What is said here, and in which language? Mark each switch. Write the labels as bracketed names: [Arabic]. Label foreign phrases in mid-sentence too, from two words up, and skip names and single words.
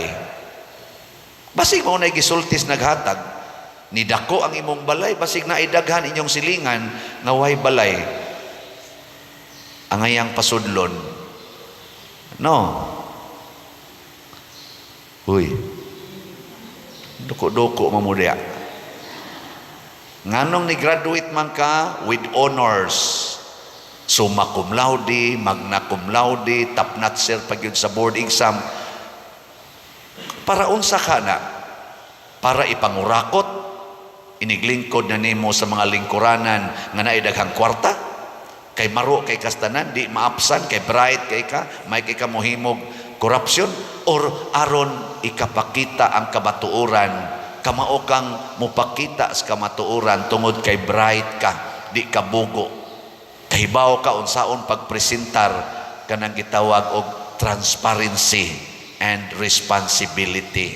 [Cebuano] Basig mo na gisultis naghatag, ni dako ang imong balay, basig na idaghan inyong silingan nga way balay, ang ayang pasudlon. No. Uy, duko-duko mamudya. Nganong ni graduate man ka [English] with honors, [Latin] summa cum laude, magna cum laude, [English] top notcher [Cebuano] pagyud sa [English] board exam, [Cebuano] para unsa ka na? Para ipangurakot, iniglingkod na nimo sa mga lingkuranan nga naay daghang kwarta, kay maro kay kastanan, di maapsan, kay bright kay ka, may kay ka mohimog corruption, or aron ikapakita ang kamatuoran, kamao kang mupakita sa kamatuoran tungod kay bright ka, di ka bugo, kahibaw ka unsaon pagpresentar kanang gitawag og [English] transparency and responsibility.